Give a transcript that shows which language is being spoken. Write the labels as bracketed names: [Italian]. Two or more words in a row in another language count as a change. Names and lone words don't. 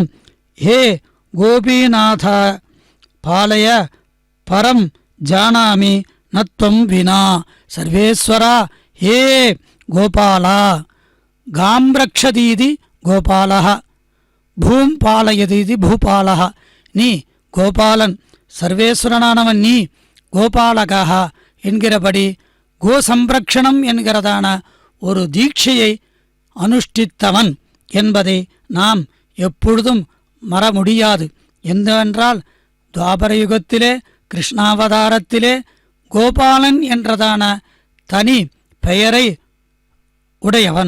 [Sanskrit] హే గోపీనాథ పాలయ పరం జానామి నత్వం వినా సర్వేశ్వర హే గోపాల గాం రక్షతీతి గోపాల భూం పాలయతీతి భూపాల [Tamil] நீ கோபாலன் சர்வேஸ்வரனானவன் நீ கோபாலகா என்கிறபடி கோசம்ரக்ஷணம் என்கிறதான ஒரு தீட்சையை அனுஷ்டித்தவன் என்பதை நாம் எப்பொழுதும் மற முடியாது. என்னவென்றால் துவாபர யுகத்திலே கிருஷ்ணாவதாரத்திலே கோபாலன் என்றதான தனி பெயரை உடையவன்.